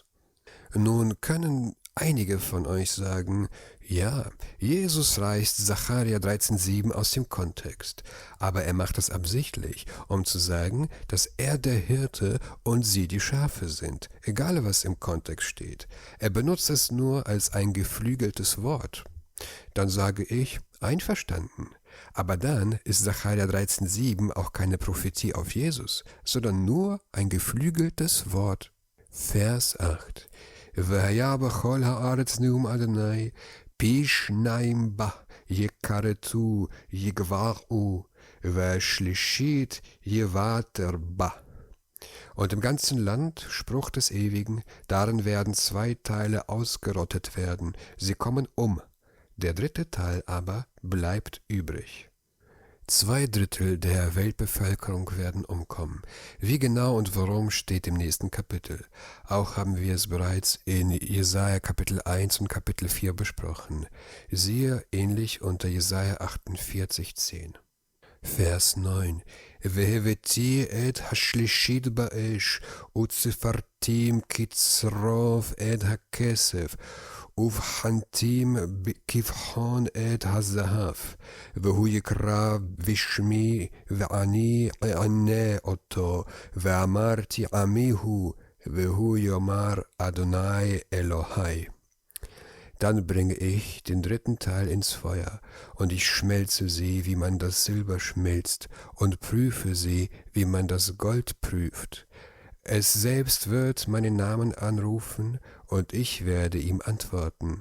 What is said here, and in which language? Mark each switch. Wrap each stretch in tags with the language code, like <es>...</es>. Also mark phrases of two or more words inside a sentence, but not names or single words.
<de>Nun können einige von euch sagen, ja, Jesus reißt Sacharja 13,7 aus dem Kontext, aber er macht das absichtlich, um zu sagen, dass er der Hirte und sie die Schafe sind, egal was im Kontext steht. Er benutzt es nur als ein geflügeltes Wort. Dann sage ich, einverstanden. Aber dann ist Sacharja 13,7 auch keine Prophetie auf Jesus, sondern nur ein geflügeltes Wort. Vers 8.</de> <he>והיה בכל הארץ נאום אדוני, פי שניים בה יכרתו יגברו, והשלישית יוותר בה.</he> <de>Und im ganzen Land, Spruch des Ewigen, darin werden 2 Teile ausgerottet werden, sie kommen um. Der 3. Teil aber bleibt übrig. 2/3 der Weltbevölkerung werden umkommen. Wie genau und warum steht im nächsten Kapitel. Auch haben wir es bereits in Jesaja Kapitel 1 und Kapitel 4 besprochen. Siehe ähnlich unter Jesaja 48,10. Vers 9.</de> <he>והבאתי את השלישית באש, וצפרתים כצרוף את הכסף, ובחנתים כבחון את הזהב, והוא יקרא בשמי, ואני אענה אותו, ואמרתי עמי הוא, והוא יאמר אדוני אלוהי.</he> <de>Dann bringe ich den 3. Teil ins Feuer, und ich schmelze sie, wie man das Silber schmilzt, und prüfe sie, wie man das Gold prüft. Es selbst wird meinen Namen anrufen, und ich werde ihm antworten.</de>